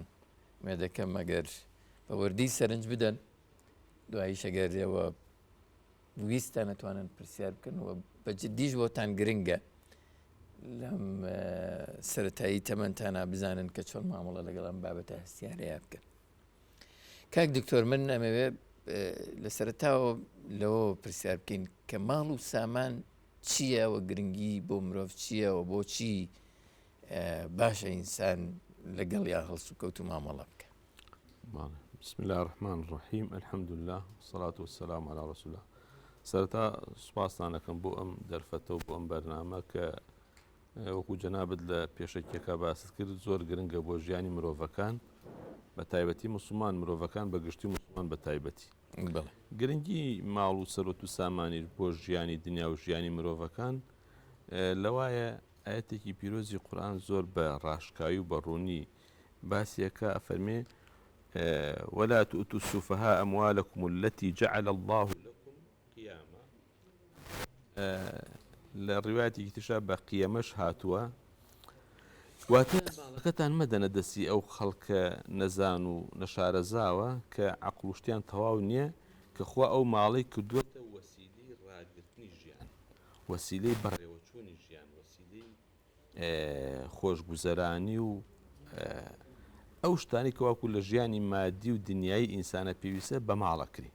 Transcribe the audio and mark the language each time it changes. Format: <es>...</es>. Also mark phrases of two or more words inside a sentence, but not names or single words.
<ckb>مێ دەکەم ئەگەر بە وردی سەرنج بدەن، دواییش ئەگەر ئێوە ویستان نەتوانن پرسیار بکەن و بە جددیش بۆتان گرنگە لەم سەرەتایی تەمەنتانە بزانن کە چۆن مامەڵە لەگەڵ ئەم بابەتە هەستیارەیە بکەن. کاک دکتۆر، من ئەمەوێ لە سەرەتاوە لەوە پرسیار بکەین کە ماڵ و سامان چییە و گرنگی بۆ مرۆڤ چییە و بۆچی باشە ئینسان لەگەڵ یا هەڵسو کەوت و مامەڵە بکە.</ckb> <ar>بسم الله الرحمن الرحیم، الحمد لله والصلاة والسلام على رسول الله.</ar> <ckb>سەرەتا سوپاستانەکەم بۆ ئەم دەرفەتە و بۆ ئەم بەرنامە کە وەکو جەنابەت لە پێشەکێکا باست کرد زۆر گرنگە بۆ ژیانی مرۆڤەکان، بە تایبەتی موسڵمان، مرۆڤەکان بە گشتی موسڵمان بە تایبەتی. گرنگی ماڵ و سەروەت و سامانی بۆ ژیانی دنیا و ژیانی مرۆڤەکان لەوایە ئاەتێکی پیرۆزی قورئان زۆر بە ڕاشکایی و بەڕوونی باسیەکە ئەفەرمێ</ckb> <ar>ولا تؤتوا السفهاء أموالكم التي جعل الله لكم قياما.</ar> <ckb>لە ڕیواەتێکی ترشا بە قیەمەش هاتووە، واتە ماڵەکەتان مەدەنە دەستی ئەو خەڵکە نەزان و نەشارەزاوە کە عەقڵ و شتیان تەواو نییە کە خوا ئەو ماڵەی کردووەتە وەسیلەی ڕاگررتنی ژیان، وەسیلەی بەڕێوەچوونی ژیان، وەسیلەی خۆشگوزەرانی و ئەو شتانی کەواکو لە ژیانی مادی و دنیای ئینسانە پێویستە بە ماڵە کری.</ckb>